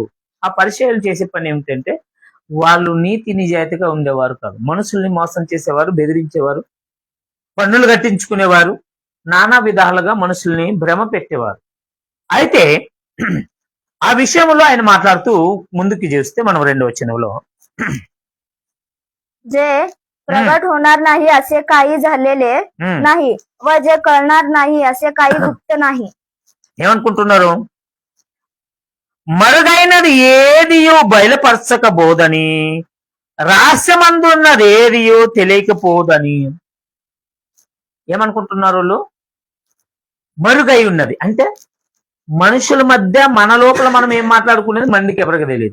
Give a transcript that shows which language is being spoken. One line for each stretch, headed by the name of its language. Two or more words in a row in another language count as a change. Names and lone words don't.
Telugu: ఆ పరిచయాలు చేసే పని ఏమిటంటే వాళ్ళు నీతి నిజాయితీగా ఉండేవారు కాదు. మనుషుల్ని మోసం చేసేవారు, బెదిరించేవారు, పన్నులు కట్టించుకునేవారు, నానా విధాలుగా మనుషుల్ని భ్రమ పెట్టేవారు. అయితే ఆ విషయంలో ఆయన మాట్లాడుతూ ముందుకు చేస్తే మనం 2వ వచనంలో
Marathi: जे प्रगट होणार नाही असे काही झालेले नाही व जे कळणार नाही असे काही गुप्त नाही.
Telugu: ఏమనుకుంటున్నారు? మరుగైనది ఏదియో బయలుపరచకపోదని, రహస్యమందున్నది ఏదియో తెలియకపోదని ఏమనుకుంటున్నారు వాళ్ళు? మరుగై ఉన్నది అంటే మనుషుల మధ్య మన లోపల మనం ఏం మాట్లాడుకునేది మందికి ఎవరికి తెలియదు.